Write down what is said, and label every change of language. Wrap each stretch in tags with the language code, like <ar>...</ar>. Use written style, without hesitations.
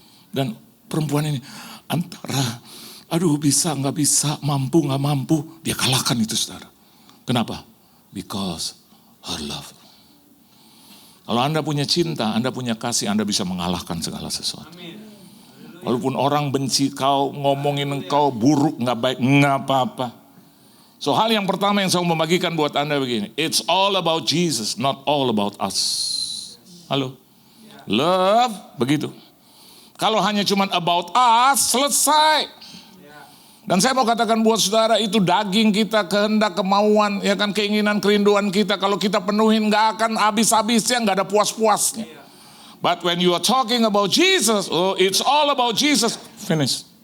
<id>Dan perempuan ini antara aduh bisa nggak bisa, mampu nggak mampu, dia kalahkan itu saudara. Kenapa?</id> <en>Because her love.</en> <id>Kalau Anda punya cinta, Anda punya kasih, Anda bisa mengalahkan segala sesuatu. Walaupun orang benci kau, ngomongin engkau buruk, nggak baik, nggak apa-apa. So hal yang pertama yang saya mau membagikan buat Anda begini.</id> <en>It's all about Jesus, not all about us.</en> <id>Halo? Love, begitu. Kalau hanya cuman</id> <en>about us,</en> <id>selesai. Dan saya mau katakan buat saudara, itu daging kita, kehendak, kemauan, ya kan, keinginan, kerinduan kita. Kalau kita penuhin nggak akan habis-habisnya, nggak ada puas-puasnya.</id> <en>But when you are talking about Jesus, oh it's all about Jesus, finish.</en>